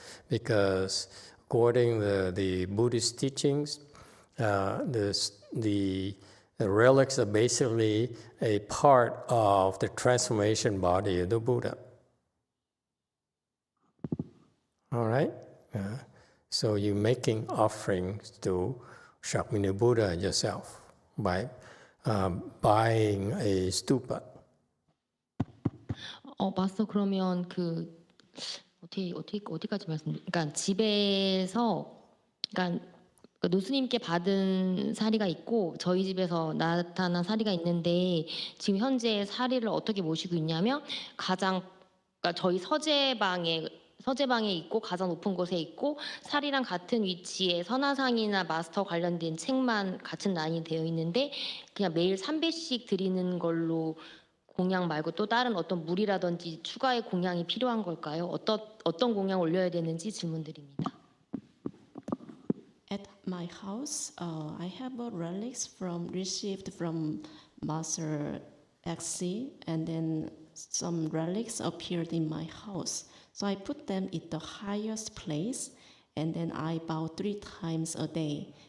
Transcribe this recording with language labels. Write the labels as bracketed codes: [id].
[en] Because according to the Buddhist teachings, the relics are basically a part of the transformation body of the Buddha. All right? So you're making offerings to Shakyamuni Buddha yourself by buying a stupa. [ko] 마스터 그러면 어디까지 그러니까 집에서 그러니까 노스님께 받은 사리가 있고 저희 집에서 나타난 사리가 있는데 지금 현재 사리를 어떻게 모시고 있냐면 그러니까 저희 서재방에 있고 가장 높은 곳에 있고 사리랑 같은 위치에 선화상이나 마스터 관련된 책만 같은 라인이 되어 있는데 그냥 매일 3배씩 드리는 걸로 공양 말고 또 다른 어떤 물이라든지 추가의 공양이 필요한 걸까요? 어떤 공양 올려야 되는지 질문드립니다. [en] At my house, I have relics received from Master XC, and then some relics appeared in my house. So I put them in the highest place, and then I bow 3 times a day.